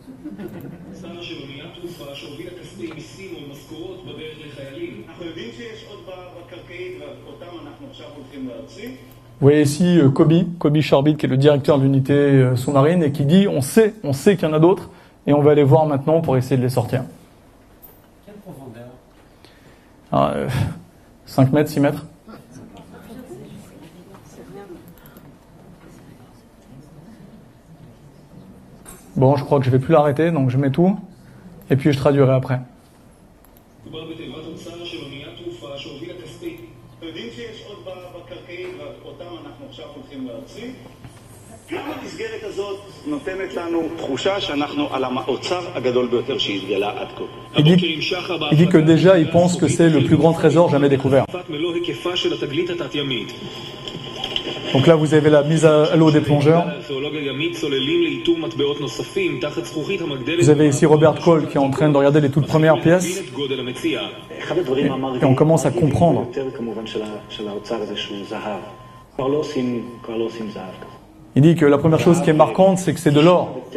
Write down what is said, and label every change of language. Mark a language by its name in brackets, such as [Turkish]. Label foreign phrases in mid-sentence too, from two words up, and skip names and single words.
[French] Vous voyez ici Kobe Sharbit, qui est le directeur de l'unité sous-marine, et qui dit on sait qu'il y en a d'autres, et on va aller voir maintenant pour essayer de les sortir. Quelle profondeur Alors, 5 mètres, 6 mètres. Bon, je crois que je vais plus l'arrêter, donc je mets tout, et puis je traduirai après. [Hebrew] מדובר בתיבת אוצר של אוניית תעופה שהובילה כספית. אתם יודעים שיש עוד בקרקעית ואותם אנחנו עכשיו הולכים להוציא? גם המסגרת הזאת נותנת לנו תחושה שאנחנו על האוצר הגדול ביותר שהתגלה עד כה. [French] Il dit que déjà il pense que c'est le plus grand trésor jamais découvert. [Hebrew] מלוא היקפה של התגלית התת-ימית. [French] Donc là vous avez la mise à l'eau des plongeurs. Vous avez ici Robert Cole qui est en train de regarder les toutes premières pièces. Et on commence à comprendre. Il dit que la première chose qui est marquante, c'est que c'est de l'or.